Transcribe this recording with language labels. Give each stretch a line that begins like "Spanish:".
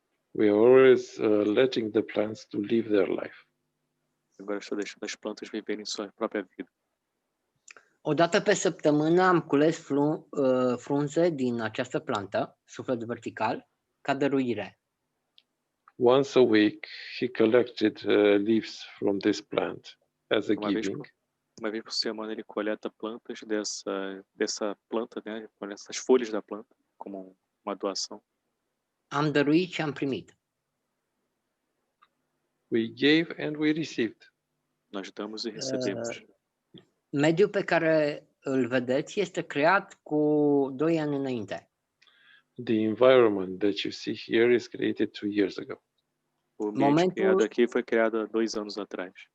English: We are always letting the plants to live their life.
Portuguese: Agora estou deixando as plantas viverem sua própria vida.
Romanian: O dată pe săptămână am cules frunze din această plantă, suflet vertical, ca dăruire.
English: Once a week, he collected leaves from this plant as a giving.
Portuguese: Uma vez por semana ele coleta plantas dessa planta, né? Coleta essas folhas da planta como uma doação.
Romanian: Am dăruit și am primit.
English: We gave and we received.
Portuguese: Nós damos e recebemos.
Romanian: Mediul pe care îl vedeți este creat cu 2 ani înainte.
English: The environment that you see here is created 2 years ago.
Portuguese: O ambiente criado aqui foi criado há 2 anos atrás.